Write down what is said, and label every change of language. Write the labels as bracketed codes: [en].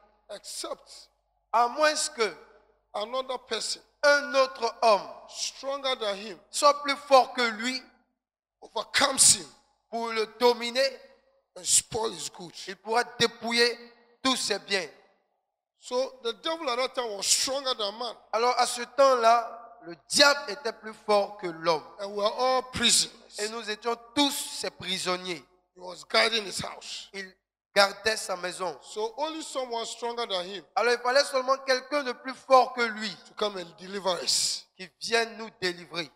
[en] except [fr] à moins que [en] another person [fr] un autre homme [en] stronger than him [fr] soit plus fort que lui [en] overcomes him [fr] pour le dominer, [en] and spoil his goods. [fr] il pourra dépouiller tous ses biens. [en] So the devil at that time was stronger than man, [fr] Alors à ce temps-là, le diable était plus fort que l'homme. [en] and we are all prisoners. [fr] Et nous étions tous ses prisonniers. [en] He was guarding his house. [fr] Il gardait sa maison. [en] So only someone stronger than him [fr] Alors il fallait seulement quelqu'un de plus fort que lui [en] to come and deliver us. [fr] qui vienne nous délivrer.